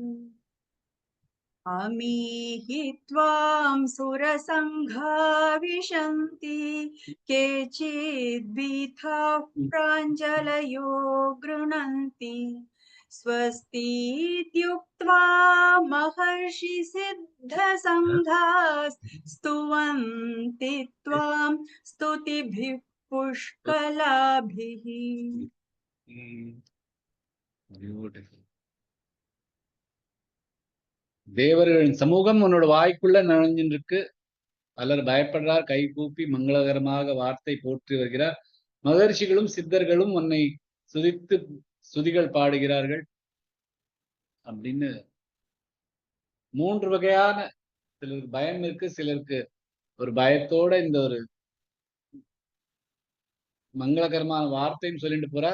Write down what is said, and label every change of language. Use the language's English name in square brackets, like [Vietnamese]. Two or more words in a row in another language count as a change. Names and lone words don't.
[Sanskrit] अमीहि त्वां सुरसङ्घा विशन्ति केचिद्भीताः प्राञ्जलयो गृह्णन्ति स्वस्तीत्युक्त्वा महर्षि सिद्धसङ्घाः स्तुवन्ति त्वां स्तुतिभिः पुष्कलाभिः [Tamil] Beautiful. தேவர்களின் சமூகம் உன்னோட வாய்க்குள்ள நுழைஞ்சின்னு இருக்கு. பலர் பயப்படுறார், கை கூப்பி மங்களகரமாக வார்த்தை போற்றி வருகிறார். மகர்ஷிகளும் சித்தர்களும் உன்னை சுதித்து சுதிகள் பாடுகிறார்கள் அப்படின்னு 3 வகையான, சிலருக்கு பயம் இருக்கு, சிலருக்கு ஒரு பயத்தோட இந்த ஒரு மங்களகரமான வார்த்தையும் சொல்லிட்டு போறா.